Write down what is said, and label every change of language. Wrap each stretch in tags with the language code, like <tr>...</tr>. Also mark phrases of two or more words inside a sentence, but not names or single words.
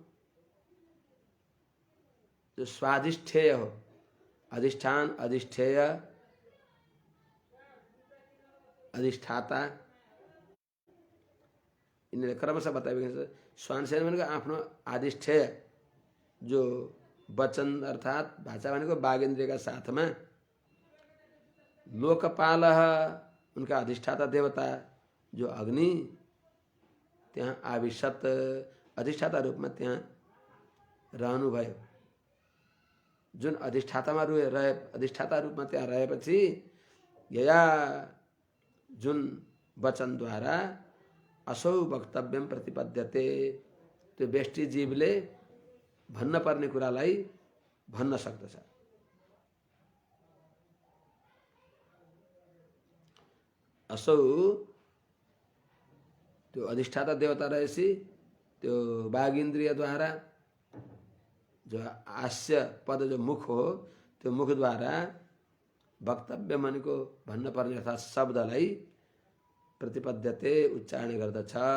<ne>जो स्वाधिष्ठेय हो, अधिष्ठान, अधिष्ठेय, अधिष्ठाता, इनले क्रमशः बताइएको छ। स्वांशेन भनेको आफ्नो अधिष्ठेय जो वचन अर्थात् भाषा भनेको बागेन्द्रियका साथमा, लोकपाल उनका अधिष्ठाता देवता जो अग्नि त्यहाँ आविशत अधिष्ठाता रूपमा त्यहाँ रहनुभयो। जुन अधिष्ठातामा रहे, अधिष्ठाता रूपमा त्यहाँ रहेपछि यया जुन वचनद्वारा</ne> <sa>असौ वक्तव्यम प्रतिपद्यते,</sa> <ne>त्यो व्यष्टि जीवले भन्न पर्ने कुरालाई भन्न सक्दछ। असौ त्यो अधिष्ठाता देवता रहेपछि त्यो बागेन्द्रियद्वारा जो आस्य पद जो मुख हो त्यो मुखद्वारा वक्तव्य भनेको भन्न पर्ने अर्थात् शब्दलाई प्रतिपद्यते उच्चारण गर्दछ।</ne>